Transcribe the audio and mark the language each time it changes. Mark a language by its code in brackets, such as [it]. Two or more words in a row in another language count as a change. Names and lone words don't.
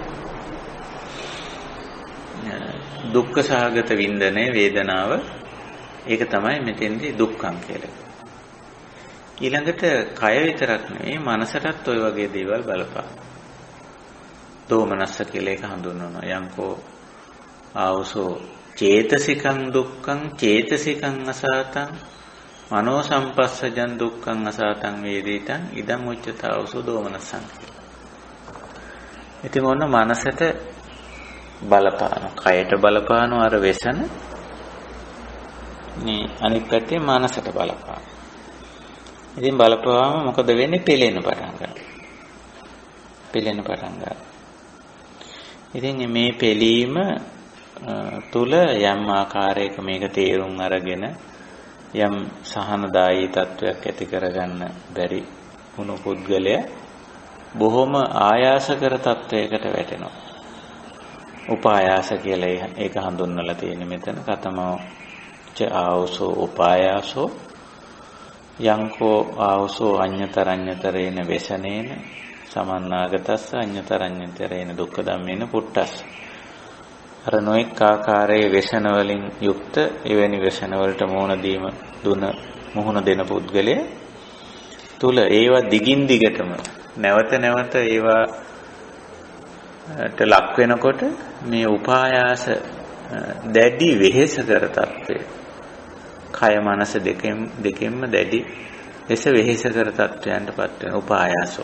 [si] දුක්ඛ සහගත වින්දනයේ වේදනාව ඒක තමයි මෙතෙන්දී දුක්ඛං කියලා. ඊළඟට කය විතරක් නෙවෙයි මනසටත් ওই වගේ දේවල් බලපාන. දෝමනස්ස කියලා එක හඳුන්වනවා. [pi] යංකෝ ආවසෝ චේතසිකං දුක්ඛං චේතසිකං අසාතං මනෝ සම්පස්සජං දුක්ඛං අසාතං වේදිතං ඉදං උච්චතාවසෝ දෝමනස්සං. [si] ඉතින් ඔන්න මනසට බලපාන, කයට බලපාන අර වෙසන මේ අනිත් පැත්තේ මනසට බලපාන. ඉතින් බලපුවාම මොකද වෙන්නේ? පෙළෙන්න පටන් ගන්නවා. ඉතින් මේ පෙළීම තුල යම් ආකාරයක මේක තේරුම් අරගෙන යම් සහනදායී තත්වයක් ඇති කරගන්න බැරි වුණු පුද්ගලයා බොහොම ආයාසකර තත්වයකට වැටෙනවා. උපායාස කියලා ඒක හඳුන්වලා තියෙන්නේ මෙතන. [pi] කතමෝ ච ආවසෝ උපායාසෝ යංකෝ ආවසෝ අඤ්ඤතරඤ්ඤතරේන වෙසනේන සමන්නාගතස්ස අඤ්ඤතරඤ්ඤතරේන දුක්ඛ ධම්මේන පුට්ටස්ස. [si] අර නොඑක් ආකාරයේ වෙසන වලින් යුක්ත එවැනි වෙසන වලට මුහුණ දෙන පුද්ගලයා තුල ඒවා දිගින් දිගටම නැවත නැවත ඒවාට ලක් වෙනකොට මේ උපායාස දැඩි වෙහෙස කර තත්ත්වය, කය මනස දෙකෙන්ම දැඩි ලෙස වෙහෙස කර තත්ත්වයන්ටපත් වෙන උපායාසෝ.